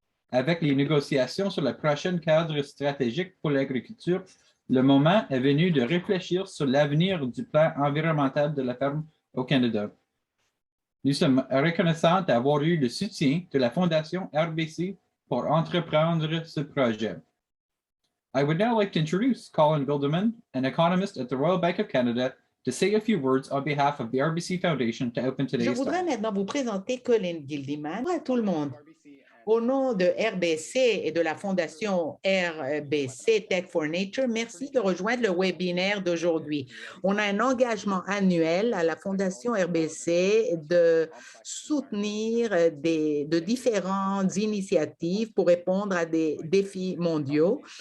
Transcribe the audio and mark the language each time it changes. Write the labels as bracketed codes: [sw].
[fr] Avec les négociations sur le prochain cadre stratégique pour l'agriculture, le moment est venu de réfléchir sur l'avenir du plan environnemental de la ferme au Canada. Nous sommes reconnaissants d'avoir eu le soutien de la Fondation RBC pour entreprendre ce projet. [en] I would now like to introduce Colin Gilderman, an economist at the Royal Bank of Canada, to say a few words on behalf of the RBC Foundation to open today's [fr] Je voudrais maintenant vous présenter Colin Gilderman. Bonjour à tout le monde. Au nom de RBC et de la Fondation RBC Tech for Nature, merci de rejoindre le webinaire d'aujourd'hui. On a un engagement annuel à la Fondation RBC de soutenir de différentes initiatives pour répondre à des défis mondiaux.